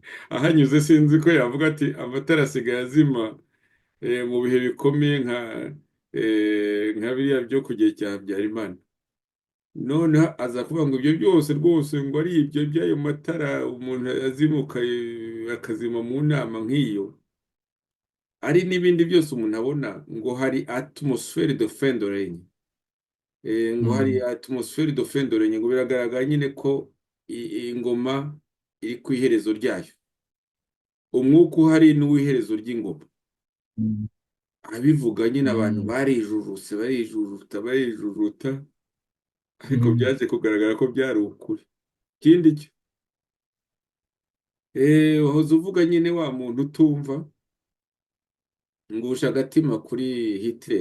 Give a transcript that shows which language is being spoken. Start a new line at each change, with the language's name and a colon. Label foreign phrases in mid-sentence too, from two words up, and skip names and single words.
Kinyarwanda: Ahanyuze sinzi ko yavuga ati amatara asigaye azima mu bihe bikomeye nka biriya byo ku gihe cya Habyarimana. Noneho aza kuvuga ngo ibyo byose rwose ngo ari ibyo by'ayo matara umuntu azimuka akazima mu nama nk'iyo, ari n'ibindi byose umuntu abona, ngo hari
French: atmosphère de fin de règne.
Kinyarwanda: Ngo hari Mm.
French: atmosphère de fin de règne,
Kinyarwanda: ngo biragaragara nyine ko ingoma iri ku iherezo ryayo, umwuka uhari n'uw'iherezo ry'ingoma. Mm. Abivuga nyine abantu Mm. barijujuta, ariko Mm. byaje kugaragara ko byari ukuri. Ikindi cyo, wahoze uvuga nyine wa muntu utumva, ngusha agatima kuri Hitler.